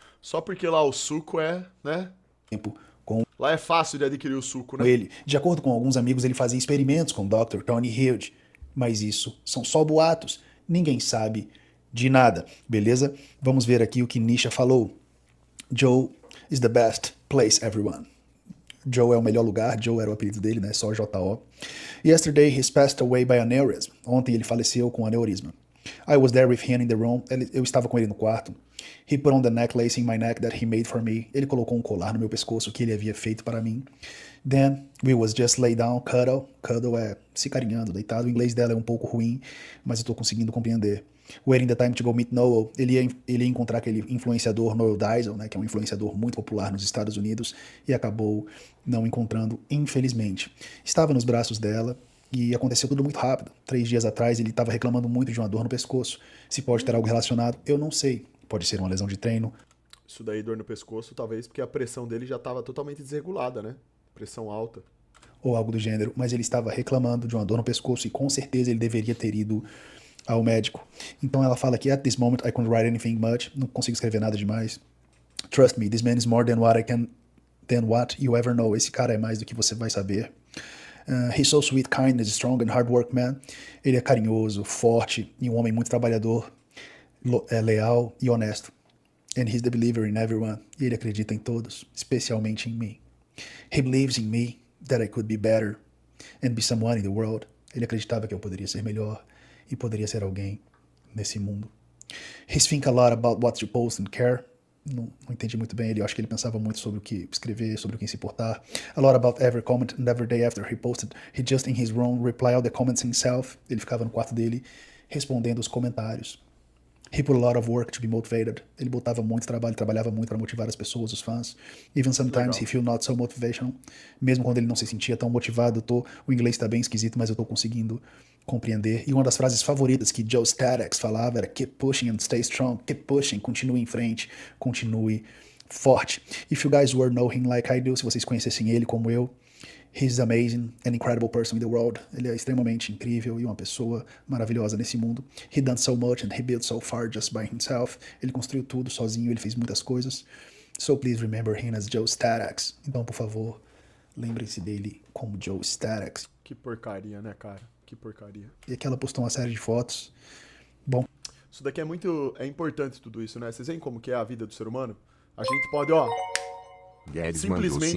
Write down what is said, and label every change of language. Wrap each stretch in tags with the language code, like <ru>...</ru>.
<pt>Só porque lá o suco é, né? tempo com Lá é fácil de adquirir o suco, né? ele. De acordo com alguns amigos, ele fazia experimentos com o Dr. Tony Hild, mas isso são só boatos. Ninguém sabe de nada, beleza? Vamos ver aqui o que Nisha falou.</pt> <en>Joe is the best place, everyone.</en> <pt>Joe é o melhor lugar, Joe era o apelido dele, né? Só J-O.</pt> <en>Yesterday he passed away by aneurysm.</en> <pt>Ontem ele faleceu com aneurisma.</pt> <en>I was there with him in the room.</en> <pt>Eu estava com ele no quarto.</pt> <en>He put on the necklace in my neck that he made for me.</en> <pt>Ele colocou um colar no meu pescoço que ele havia feito para mim.</pt> <en>Then we was just lay down, cuddle.</en> <pt>Cuddle é se carinhando, deitado. O inglês dela é um pouco ruim, mas eu estou conseguindo compreender.</pt> <en>Waiting the time to go meet Noel.</en> <pt>Ele ia encontrar aquele influenciador Noel Diesel, né, que é um influenciador muito popular nos Estados Unidos, e acabou não encontrando, infelizmente. Estava nos braços dela e aconteceu tudo muito rápido. 3 dias atrás ele estava reclamando muito de uma dor no pescoço. Se pode ter algo relacionado, eu não sei. Pode ser uma lesão de treino. Isso daí, dor no pescoço, talvez porque a pressão dele já estava totalmente desregulada, né? Pressão alta. Ou algo do gênero, mas ele estava reclamando de uma dor no pescoço e com certeza ele deveria ter ido ao médico. Então ela fala que</pt> <en>at this moment I couldn't write anything much,</en> <pt>não consigo escrever nada demais.</pt> <en>Trust me, this man is more than what you ever know.</en> <pt>Esse cara é mais do que você vai saber.</pt> <en>He's so sweet, kind, strong and hard work man.</en> <pt>Ele é carinhoso, forte e um homem muito trabalhador, leal e honesto.</pt> <en>And he's the believer in everyone.</en> <pt>E ele acredita em todos, especialmente em mim.</pt> <en>He believes in me that I could be better and be someone in the world.</en> <pt>Ele acreditava que eu poderia ser melhor e poderia ser alguém nesse mundo.</pt> <en>He's think a lot about what to post and care.</en> <pt>Não entendi muito bem ele. Eu acho que ele pensava muito sobre o que escrever, sobre o que se importar.</pt> <en>A lot about every comment and every day after he posted. He just in his room reply all the comments himself.</en> <pt>Ele ficava no quarto dele respondendo os comentários.</pt> <en>He put a lot of work to be motivated.</en> <pt>Ele botava muito trabalho, trabalhava muito para motivar as pessoas, os fãs.</pt> <en>Even sometimes he feel not so motivational.</en> <pt>Mesmo quando ele não se sentia tão motivado, o inglês tá bem esquisito, mas eu tô conseguindo compreender. E uma das frases favoritas que Joe Statex falava era</pt> <en>keep pushing and stay strong. Keep pushing,</en> <pt>continue em frente, continue forte.</pt> <en>If you guys were know him like I do,</en> <pt>se vocês conhecessem ele como eu,</pt> <en>he's amazing, an incredible person in the world.</en> <pt>Ele é extremamente incrível e uma pessoa maravilhosa nesse mundo.</pt> <en>He done so much and he built so far just by himself.</en> <pt>Ele construiu tudo sozinho, ele fez muitas coisas.</pt> <en>So please remember him as Joe Statex.</en> <pt>Então, por favor, lembrem-se dele como Joe Statex. Que porcaria, né, cara? Que porcaria. E aqui ela postou uma série de fotos. Bom, Isso daqui é importante tudo isso, né? Vocês veem como que é a vida do ser humano? A gente pode, ó, Guedes simplesmente</pt>